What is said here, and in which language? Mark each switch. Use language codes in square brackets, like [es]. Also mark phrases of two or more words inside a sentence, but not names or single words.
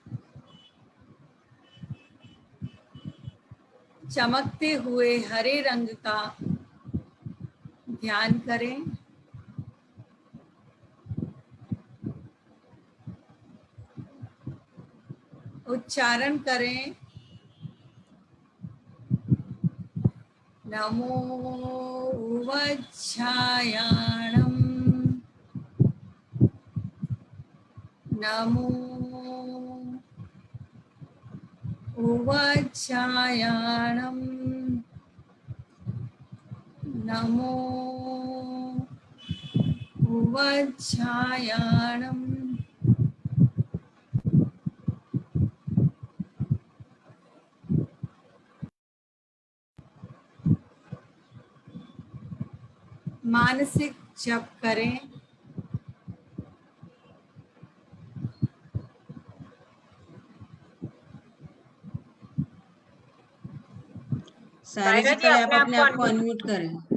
[hi] चमकते हुए हरे रंग का ध्यान करें। उच्चारण करें। [pra] नमो वज्झायाणं। नमो वज्झायाणं। नमो वज्झायाणं। [hi] मानसिक जप करें। सायरा जी पहले आप अपने आप को अनम्यूट करें।